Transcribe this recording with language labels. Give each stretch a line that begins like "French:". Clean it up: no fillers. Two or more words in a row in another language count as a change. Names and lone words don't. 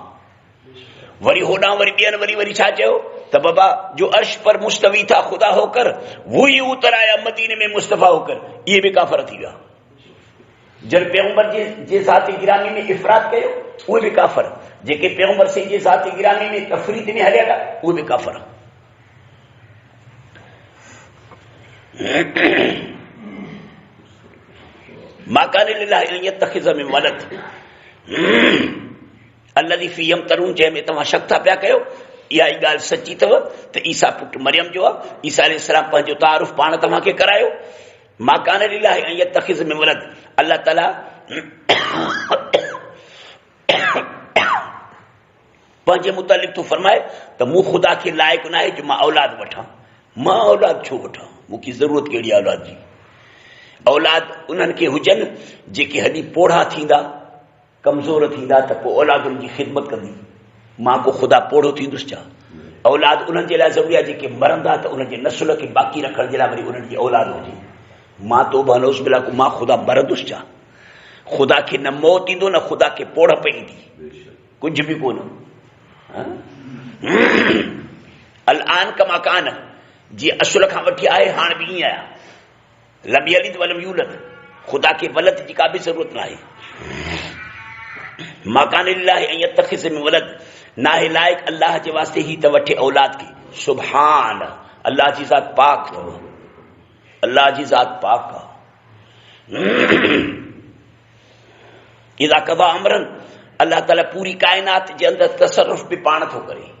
Sindhi: वरी होॾां वरी ॿियनि वरी छा चयो त बाबा जो
Urdu: عرش پر مستوی تھا خدا ہو کر، وہ ہی اتر آیا مدینے میں مصطفیٰ ہو کر,
Sindhi: इहे बि काफ़र थी विया। जन पैगंबर जे ज़ाती गिरामी में इफ़रात कयो उहे बि काफ़र, जेके पैगंबर साईं जे ज़ाती गिरामी में तफ़रीत में हलिया उहे बि काफ़र।
Arabic: ما كان لله أن يتخذ من ولد الذي في يمترون,
Sindhi: जंहिंमें तव्हां शक था पिया कयो, इहा ई ॻाल्हि सची अथव त ईसा पुटु मरियम जो आहे। ईसा अलैहिस्सलाम पंहिंजो तारुफ़ पाण तव्हांखे करायो।
Arabic: ما كان لله أن يتخذ من ولد,
Sindhi: अल्लाह ताला पंहिंजे मुतालिक़ थो फरमाए त मूं ख़ुदा खे लाइक़ु न आहे जो मां औलाद वठां। मां औलाद छो वठां, मूंखे ज़रूरत कहिड़ी औलाद जी? औलाद उन्हनि खे हुजनि जेके हॾी पोढ़ा थींदा, कमज़ोर थींदा, त पोइ औलादुनि जी ख़िदमत कंदी। मां को ख़ुदा पोढ़ो थींदुसि छा? औलाद उन्हनि जे लाइ ज़रूरी आहे जेके मरंदा त उन्हनि जे नसुल खे बाक़ी रखण जे लाइ वरी उन्हनि जी औलाद हुजे। मां तौबा
Arabic: نعوذ بالله
Sindhi: को मां ख़ुदा मरंदुसि छा? ख़ुदा खे न मौत ईंदो, न ख़ुदा खे पोढ़ पईंदी, कुझु बि कोन।
Arabic: الآن كما كان,
Sindhi: जीअं असुल खां वठी आहे हाणे बि ईअं आहियां।
Arabic: لم يلد ولم يولد,
Sindhi: ख़ुदा खे वलद जी का बि ज़रूरत न आहे।
Arabic: ما كان لله أن يتخذ من ولد,
Sindhi: न आहे लाइक़ अल्लाह जे वास्ते ही त वठे औलाद खे। सुभान, अल्लाह जी ज़ात पाक अथव, अल्लाह जी ज़ात पाक आहे।
Arabic: إذا قضى أمرا,
Sindhi: अल्लाह ताला पूरी काइनात जे अंदरि तसरुफ़ बि पाण थो करे।